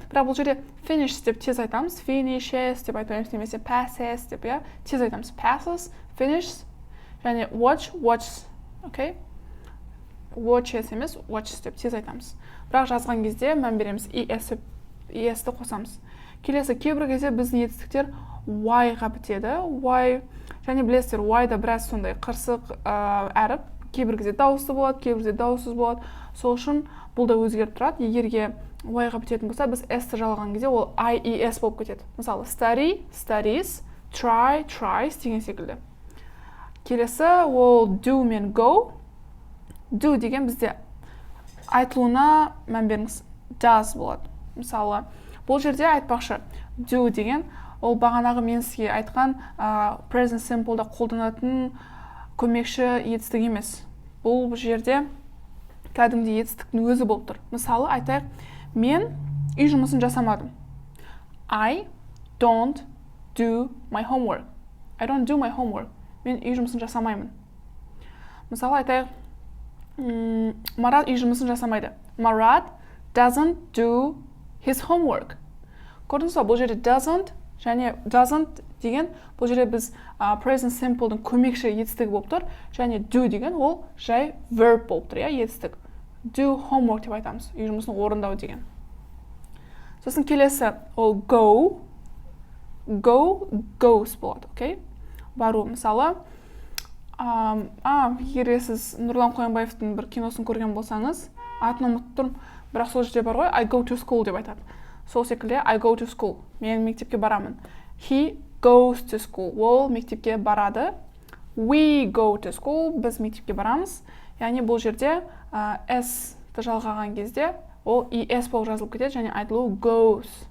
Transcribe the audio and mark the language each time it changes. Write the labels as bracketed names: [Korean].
[Kazakh] Бірақ бұл жерде finish деп тез айтамыз, finishes деп айтамыз, немесе passes деп, иә, тез айтамыз. Passes, finishes, және watches, окей. Watches емес, watches деп тез айтамыз. Бірақ жазған кезде мән береміз, es'ті қосамыз. Келесі, кейбір кезде біздің етістіктер y-ға бітеді. Y, және білесіздер, y-да біраз сондай қырсық әріп, кейбір кезде дауысты болады, кейбір кезде дауыссыз болады. Сол үшін бұл да өзгеріп тұрады. Егерге y-ға бітетін болса, біз s-ті жалған кезде ол I-E-S болып кетеді. Мысалы, study, studies, try, tries деген секілді. Келесі, ол do мен go. Do деген бізде айтылуына мән беріңіз, does болады. Мысалы, бұл жерде айтпақшы, do деген ол бағанағы мен сізге айтқан present simple'да қолданатын көмекші етістік емес. Бұл жерде кәдімгідей етістіктің өзі болып тұр. Мысалы, айтайық, мен үй жұмысын жасамадым. [English] I don't do my homework. I don't do my homework. [Kazakh] Мен үй жұмысын жасамаймын. Мысалы, айтайық, Марат үй жұмысын жасамайды. [English] Марат doesn't do his homework. [Kazakh] Көрдіңіз ба, бұл жерде doesn't және doesn't деген бұл жерде біз present simple'дың көмекші етістігі болып тұр, және do деген ол жай verb болып тұр, етістік. Do homework деп айтамыз, үй жұмысын орындау деген. Сосын келесі ол go, goes болады, окей? Бару, мысалы, егер сіз Нұрлан Қоянбаевтың бір киносын көрген болсаңыз, атын ұмытып тұрмын, бірақ сол жерде бар ғой, [English] I go to school [Kazakh] деп айтады. Сол секілді [English] I go to school, [Kazakh] мен мектепке барамын. [English] He goes to school, [Kazakh] ол мектепке барады. [English] We go to school, [Kazakh] біз мектепке барамыз. Яғни бұл жерде s-ті жалғаған кезде ол es болып жазылып кетеді, және айтылуы goes.